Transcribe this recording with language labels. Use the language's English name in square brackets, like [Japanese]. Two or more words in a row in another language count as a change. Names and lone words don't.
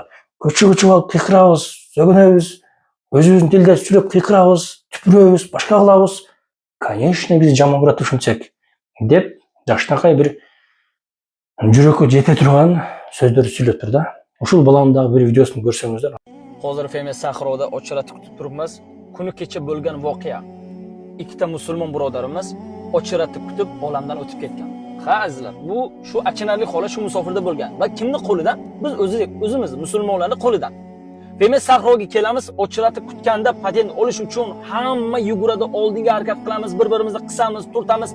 [Kyrgyz] Көчөгө алып кыйкырабыз, сөгүнөбүз, өзүбүздүн тилде сүрөп кыйкырабыз, түпүрөбүз, башка кылабыз. Конечно, бизди жаман көрөт ушинтсек деп жакшынакай бир жүрөккө жете турган сөздөрдү сүйлөптүр да. Ушул баланын дагы бир видеосун көрсөңүздөр. [Uzbek] Hozir Femes Sahroda ochiratib kutib turibmiz. Kuni kecha bo'lgan voqea. Ikkita musulmon birodarimiz ochiratib kutib olamdan o'tib ketgan. Ha azizlar, bu shu achinarli holat shu musofirda bo'lgan va kimning qo'lidan? Biz o'zimiz musulmonlarning qo'lidan. Femes Sahroga kelamiz, ochiratib kutganda patent olish uchun hamma yuguradi, oldinga harakat qilamiz, bir-birimizni qisamiz, turtamiz.